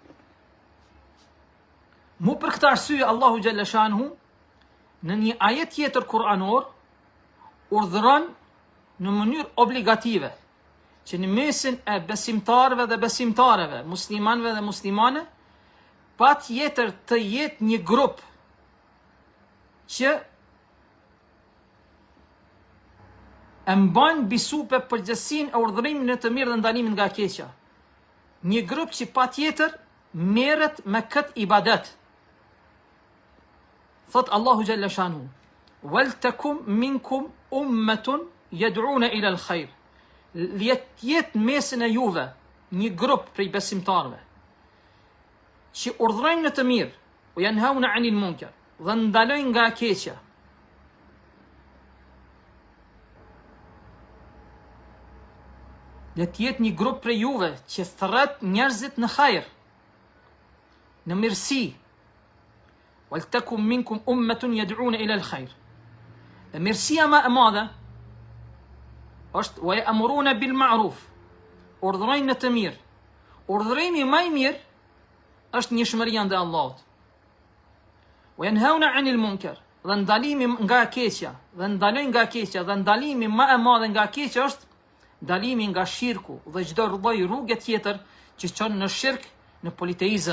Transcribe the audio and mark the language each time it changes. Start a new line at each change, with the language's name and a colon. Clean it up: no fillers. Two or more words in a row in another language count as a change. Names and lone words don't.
Albanian: Mu për këtë arsye Allahu
Arabic: جل شأنه
Albanian: në një ajet tjetër kuranor urdhëron në mënyrë obligative që në mesin e besimtarëve dhe besimtareve, muslimanëve dhe muslimane, patjetër të jetë një grup që e mban bisupe përgjegjësinë e urdhërimit në të mirë dhe ndalimin nga keqja. Një grup që patjetër merret me këtë ibadet. Thot Allahu
Arabic: جل شأنه: "ولتكن منكم أمة يدعون إلى الخير."
Albanian: Jet mesin e juve një grup prej besimtarëve që urdhërojnë në të mirë,
Arabic: وينهون عن المنكر,
Albanian: dhe ndalojnë nga e keqja. Le të jetë një grup prej juve që thret njerëzit në hajër, në mirësi.
Arabic: ولتكن منكم أمة يدعون إلى الخير.
Albanian: Dhe mirësia më e madhe është
Arabic: ويأمرون بالمعروف,
Albanian: urdhërojnë në të mirë. Urdhërimi më i mirë është njëshmëria ndaj Allahut.
Arabic: وينهون عن المنكر,
Albanian: dhe ndalimi nga e keqja, dhe ndalojnë nga e keqja, dhe ndalimi më e madh nga e keqja është ndalimi nga shirku dhe çdo lloj rrugë tjetër që çon në shirk, në politeizëm.